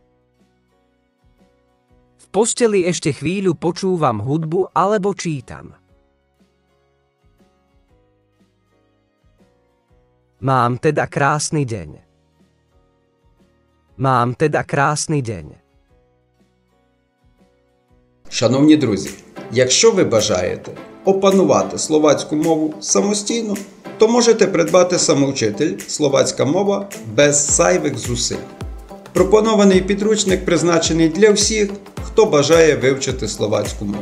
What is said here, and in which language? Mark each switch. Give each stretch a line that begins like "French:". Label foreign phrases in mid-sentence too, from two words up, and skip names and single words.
Slovak: V posteli ešte chvíľu počúvam hudbu alebo čítam. Mám teda krásny deň. Mám teda krásny deň.
Ukrainian: Шановні друзі, якщо ви бажаєте опанувати словацьку мову самостійно, то можете придбати самоучитель «Словацька мова» без зайвих зусиль. Пропонований підручник призначений для всіх, хто бажає вивчити словацьку мову.